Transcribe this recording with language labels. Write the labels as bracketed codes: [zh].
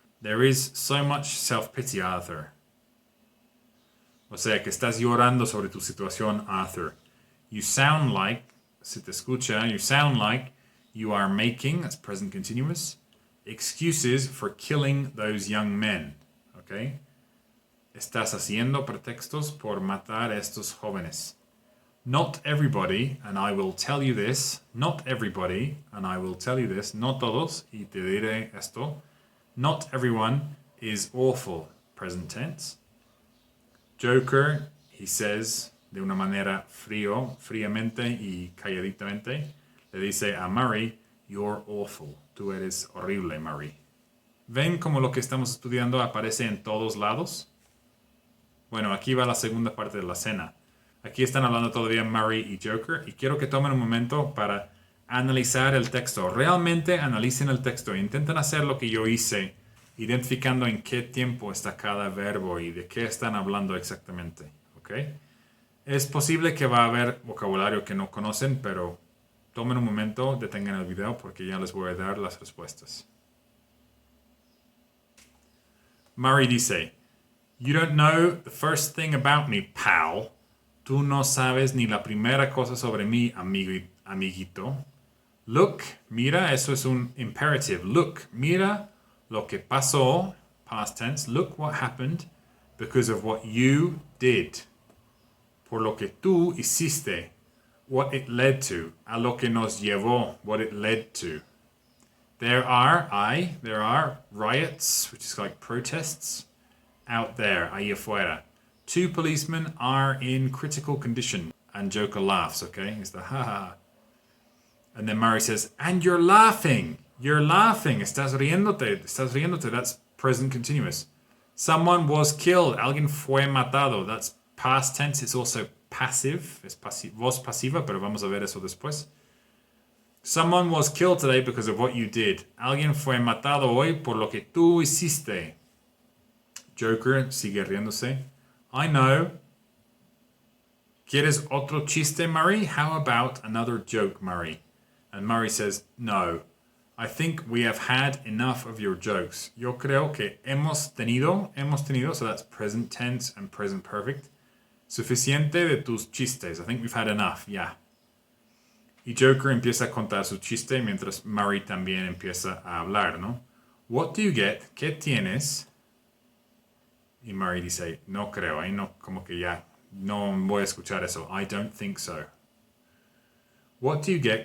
[en] There is so much self-pity, Arthur. [es] O sea, que estás llorando sobre tu situación, Arthur. [en] You sound like, [es] se te escucha, [en] you sound like you are making, that's present continuous, excuses for killing those young men. Okay? [es] Estás haciendo pretextos por matar a estos jóvenes. [en] Not everybody, and I will tell you this, not everybody, and I will tell you this, [es] no todos, y te diré esto, [en] not everyone is awful, present tense. [es] Joker, he says, de una manera fríamente y calladitamente, le dice a Murray, [en] you're awful, [es] tú eres horrible, Murray. ¿Ven cómo lo que estamos estudiando aparece en todos lados? Bueno, aquí va la segunda parte de la escena. Aquí están hablando todavía Murray y Joker y quiero que tomen un momento para analizar el texto. Realmente analicen el texto e intenten hacer lo que yo hice, identificando en qué tiempo está cada verbo y de qué están hablando exactamente. ¿Ok? Es posible que va a haber vocabulario que no conocen, pero tomen un momento, detengan el video porque ya les voy a dar las respuestas. Murray dice, [en] You don't know the first thing about me, pal. [es] Tú no sabes ni la primera cosa sobre mí, amiguito. [en] Look, [es] mira, eso es un imperative. Look, mira lo que pasó, [en] past tense. Look what happened because of what you did. [es] Por lo que tú hiciste, [en] what it led to. [es] A lo que nos llevó, [en] what it led to. There are riots, which is like protests, out there, [es] ahí afuera. [en] 2 policemen are in critical condition. And Joker laughs, okay? He's the ha ha. And then Murray says, and you're laughing. You're laughing. [es] Estás riéndote. [en] That's present continuous. Someone was killed. [es] Alguien fue matado. [en] That's past tense. It's also passive. [es] Es voz pasiva, pero vamos a ver eso después. [en] Someone was killed today because of what you did. [es] Alguien fue matado hoy por lo que tú hiciste. Joker sigue riéndose. [en] I know. [es] ¿Quieres otro chiste, Murray? [en] How about another joke, Murray? And Murray says, no. I think we have had enough of your jokes. [es] Yo creo que hemos tenido, [en] so that's present tense and present perfect. [es] Suficiente de tus chistes. [en] I think we've had enough, yeah. [es] Y Joker empieza a contar su chiste mientras Murray también empieza a hablar, ¿no? [en] What do you get? [es] ¿Qué tienes? Y Murray dice, no creo, ahí no, como que ya, no voy a escuchar eso. [en] I don't think so. What do you get?